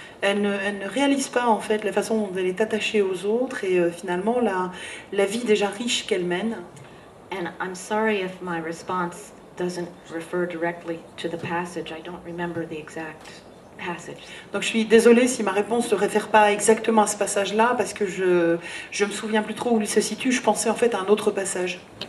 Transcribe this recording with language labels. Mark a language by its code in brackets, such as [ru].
[fr] Elle ne réalise pas en fait la façon dont elle est attachée aux autres et finalement la vie déjà riche qu'elle mène. [en] And I'm sorry if my response doesn't refer directly to the passage. I don't remember the exact passage. [fr] Donc je suis désolée si ma réponse ne se réfère pas exactement à ce passage-là parce que je me souviens plus trop où il se situe. Je pensais en fait à un autre passage.